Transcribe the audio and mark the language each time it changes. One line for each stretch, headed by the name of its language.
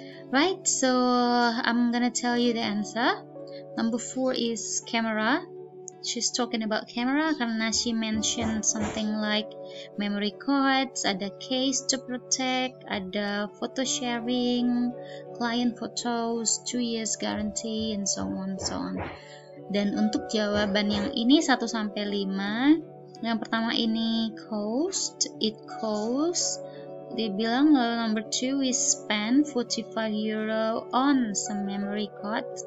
English: Right, so I'm gonna tell you the answer. Number 4 is camera. She's talking about camera
Indonesian: karena
English: she mentioned something like memory cards,
Indonesian: ada
English: case to protect, ada photo sharing, client photos, 2 years guarantee, and so on.
Indonesian: Dan untuk jawaban yang ini 1-5, yang pertama ini cost,
English: it costs.
Indonesian: Dia bilang
English: number 2 is spend 45 euro on some memory cards.